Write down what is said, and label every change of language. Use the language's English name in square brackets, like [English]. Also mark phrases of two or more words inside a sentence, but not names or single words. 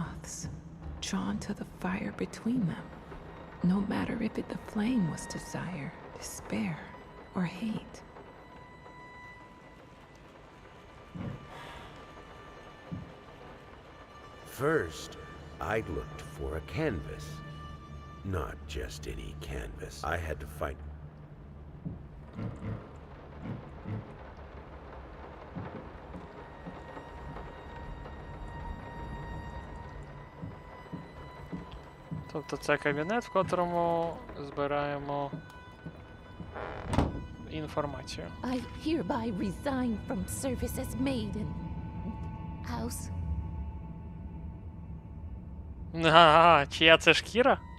[English] us, drawn to the fire between them, no matter if the flame was desire, despair, or hate. First, I looked for a canvas. Not just any canvas. I had to find... [Ukrainian] Тобто це кабінет, в котрому збираємо інформацію. [English] I hereby resign from service as maid in house. [Ukrainian] Ага, чия це шкіра?